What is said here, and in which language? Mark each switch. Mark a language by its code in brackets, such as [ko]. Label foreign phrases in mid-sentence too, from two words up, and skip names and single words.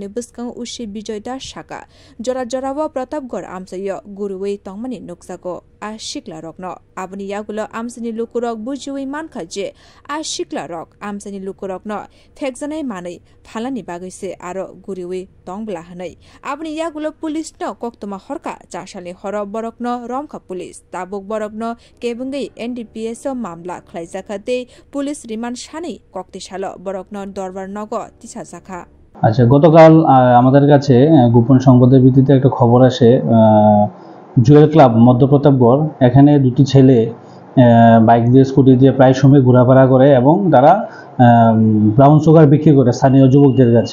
[trp] biskango ushi Bijoy Das Saka jora jorawa Pratapgarh amsayo guruwei tongmani nukjago a shikla rokno aboni yagulo amsani lukurok bujiwi mankha je a shikla rok amsani lukurok no thekjanai manai phalani bagaise aro guriwi tongbla hanai aboni yagulo police no koktoma horka chasali horo borok no romkha police tabuk borok no kebungai NDPS o mamla khlaijaka tei [en] police remand [trp] shani koktisalo borok no dorbar nogo tisa jakha। [bn] আচ্ছা, গতকাল আমাদের কাছে গোপন সংবাদের ভিত্তিতে একটা খবর আসে জুয়েল ক্লাব মধ্য প্রতাপগড় এখানে দুটি ছেলে বাইক দিয়ে স্কুটি দিয়ে প্রায় সময় ঘোরাফেরা করে এবং তারা [en] brown sugar [bn] বিক্রি করে স্থানীয় যুবকদের কাছে।